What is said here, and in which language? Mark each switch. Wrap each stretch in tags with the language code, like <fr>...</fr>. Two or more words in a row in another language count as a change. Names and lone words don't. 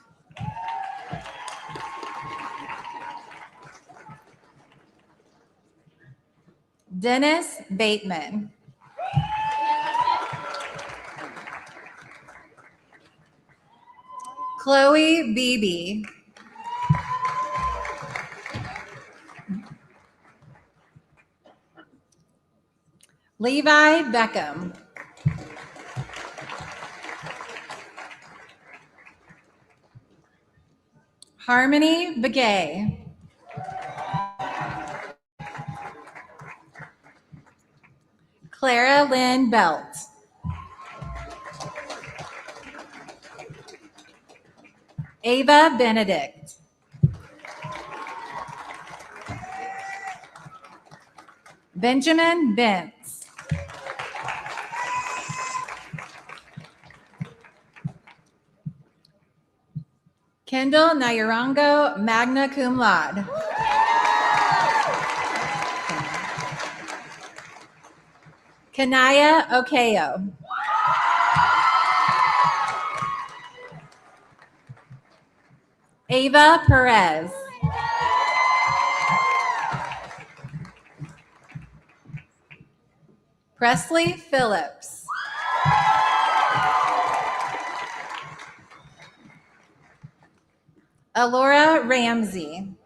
<en>Dennis Bateman. Chloe Beebe. Levi Beckham. Harmony Begay. Clara Lynn Belt. Ava Benedict. Benjamin Bentz. Kendall Nayarango, magna cum laude. Kanaya Okeo. Ava Perez. Presley Phillips. Alora Ramsey.</en>